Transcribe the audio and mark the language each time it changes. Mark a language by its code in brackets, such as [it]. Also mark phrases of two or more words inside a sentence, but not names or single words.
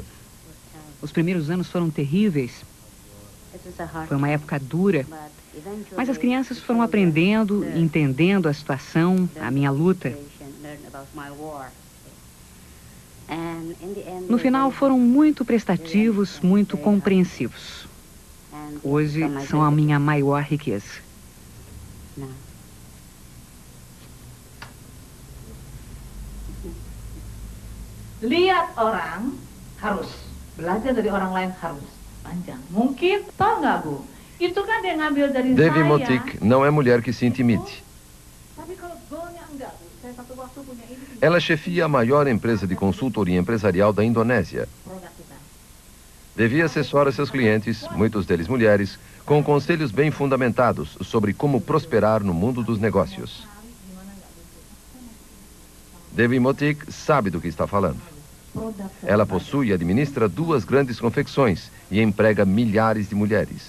[pt] Os primeiros anos foram terríveis. Foi uma época dura, mas as crianças foram aprendendo, entendendo a situação, a minha luta. No final, foram muito prestativos, muito compreensivos. Hoje, são a minha maior riqueza. [id] Lihat orang harus, belajar dari orang lain harus panjang. Mungkin, tahu nggak Bu? Itu kan dia ngambil dari Devi saya. [pt] Motik não é mulher que se intimide. [id] Tapi kalau goalnya enggak, Bu. Saya satu waktu punya ini. [pt] Ela chefia a maior empresa de consultoria empresarial da Indonésia. [id] Produk kita. [pt] Devi assessora seus clientes, muitos deles mulheres, com conselhos bem fundamentados sobre como prosperar no mundo dos negócios. Devi Motik sabe do que está falando. Ela possui e administra 2 grandes confecções e emprega milhares de mulheres.